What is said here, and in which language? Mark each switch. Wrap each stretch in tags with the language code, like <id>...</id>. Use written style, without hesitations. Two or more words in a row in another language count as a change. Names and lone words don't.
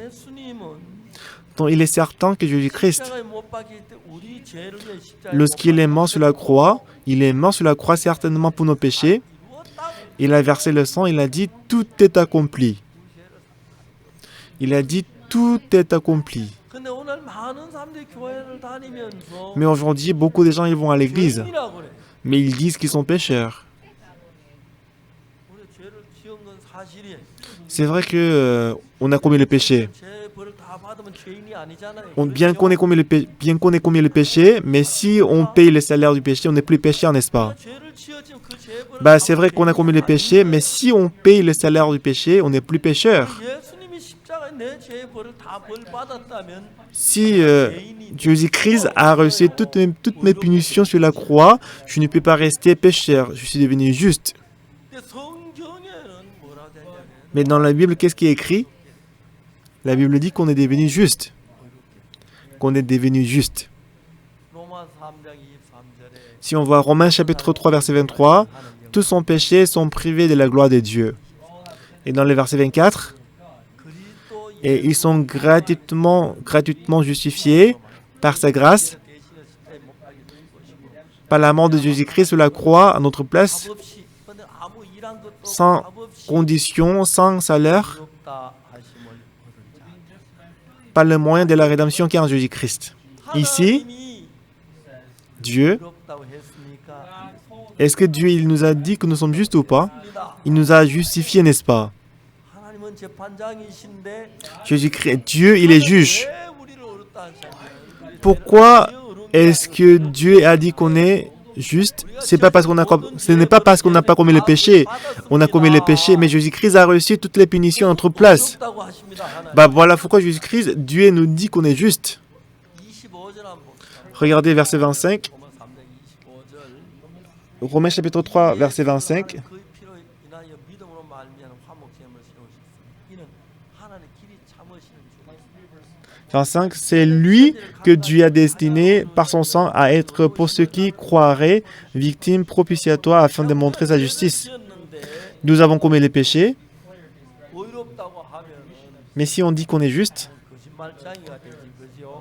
<fr>Donc, il est certain que Jésus-Christ, lorsqu'il est mort sur la croix, il est mort sur la croix certainement pour nos péchés. Il a versé le sang, il a dit « Tout est accompli ». Il a dit « Tout est accompli ».</fr> <ko>많은 사람들이 교회를 다니면서</ko> <fr>Mais aujourd'hui, beaucoup de gens ils vont à l'église,</fr> <ko>죄인이라고 그래.</ko> <fr>mais ils disent qu'ils sont pécheurs.</fr> <ko>우리 죄를 지은 건 사실이에요.</ko> <fr>C'est vrai que on a commis le péché.</fr> <ko>죄 벌을 다 받으면 죄인이 아니잖아요.</ko> <fr>Bien qu'on ait commis le péché, mais si on paye le salaire du péché, on n'est plus pécheur, n'est-ce pas?</fr> <ko>죄를 지었지만 그 죄 벌을</ko> <fr>Bah, c'est vrai qu'on a commis le péché, mais si on paye le salaire du péché, on n'est plus pécheur.</fr> <ko>예수님이 십자가에 내 죄 벌을 다 벌 받았다면</ko> <fr>Si Jésus-Christ a reçu toutes mes punitions sur la croix, je ne peux pas rester pécheur, je suis devenu juste.</fr> <ko>근데 성경에는 뭐라고 되냐면</ko> <fr>Mais dans la Bible, qu'est-ce qui est écrit? La Bible dit qu'on est devenu juste. Qu'on est devenu juste.</fr> <ko>로마 3장 23절에</ko> <fr>Si on voit Romains chapitre 3, verset 23, tous sont péchés, sont privés de la gloire de Dieu. Et dans le verset 24, et ils sont gratuitement justifiés par sa grâce, par la mort de Jésus-Christ sur la croix à notre place, sans condition, sans salaire, par le moyen de la rédemption qui est en Jésus-Christ. Ici, Dieu, est-ce que Dieu il nous a dit que nous sommes justes ou pas? Il nous a justifiés, n'est-ce pas?</fr> <ko>하나님은 재판장이신데</ko> <fr>Jésus-Christ, Dieu, il est juge.</fr> <ko>왜 우리를 어렵다 하시냐?</ko> <fr>Pourquoi est-ce que Dieu a dit qu'on est juste? Ce n'est pas parce qu'on n'a pas commis le péché. On a commis le péché, mais Jésus-Christ a reçu toutes les punitions à notre place.</fr> <ko>어렵다고 하십니다. 하나님.</ko> <fr>Bah voilà pourquoi Jésus-Christ, Dieu nous dit qu'on est juste.</fr> <ko>25절 한번 봅시다.</ko> <fr>Regardez verset 25,</fr> <ko>로마 3장 25절.</ko> <fr>Romains chapitre 3, verset 25.</fr> <ko>그 피로 인하여 믿음으로 말미암은 화목제물을 세우셨으니 이는 하나님의 길이 참으시는 주.</ko> <fr>25, c'est lui que Dieu a destiné par son sang à être pour ceux qui croiraient victime propitiatoire afin de montrer sa justice.</fr> <ko>지었는데</ko> <fr>Nous avons commis les péchés,</fr> <ko>의롭다고 하면은</ko> <fr>mais si on dit qu'on est juste,</fr> <ko>거짓말장이가 되지 그죠?</ko>